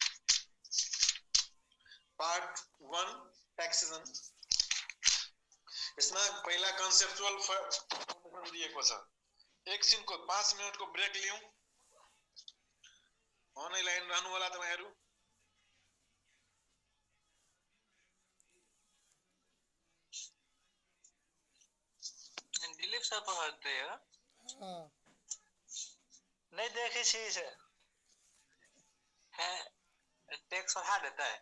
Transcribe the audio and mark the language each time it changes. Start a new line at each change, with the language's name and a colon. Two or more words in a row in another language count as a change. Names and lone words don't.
English: part 1 taxation.
Nepali: यसमा पहिला
English: conceptual foundation
Nepali: दिएको छ। एकछिनको 5 मिनेटको ब्रेक लियौं। अनलाइन रहनु होला तपाईहरु।
Hindi: दिलीप सर पढ़ते हैं। हाँ, नहीं देखी चीज है, टैक्स बढ़ा देता है।